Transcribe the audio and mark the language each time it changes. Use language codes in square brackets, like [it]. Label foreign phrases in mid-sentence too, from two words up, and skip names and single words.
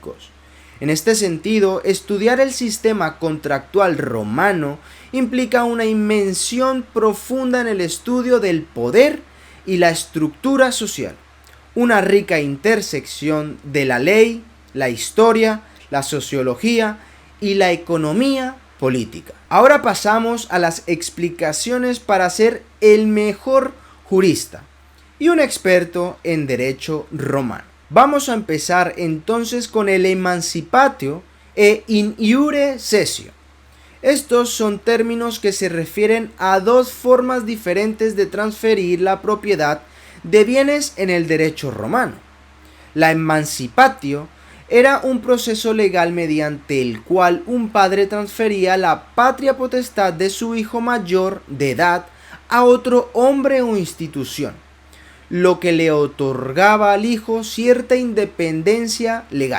[es] En este sentido, estudiar el sistema contractual romano implica una inmersión profunda en el estudio del poder y la estructura social, una rica intersección de la ley, la historia, la sociología y la economía política. Ahora pasamos a las explicaciones para ser el mejor jurista y un experto en derecho romano. Vamos a empezar entonces con el emancipatio e [la] in iure cessio. [es] Estos son términos que se refieren a dos formas diferentes de transferir la propiedad de bienes en el derecho romano. La emancipatio era un proceso legal mediante el cual un padre transfería la patria potestad de su hijo mayor de edad a otro hombre o institución, lo que le otorgaba al hijo cierta independencia legal.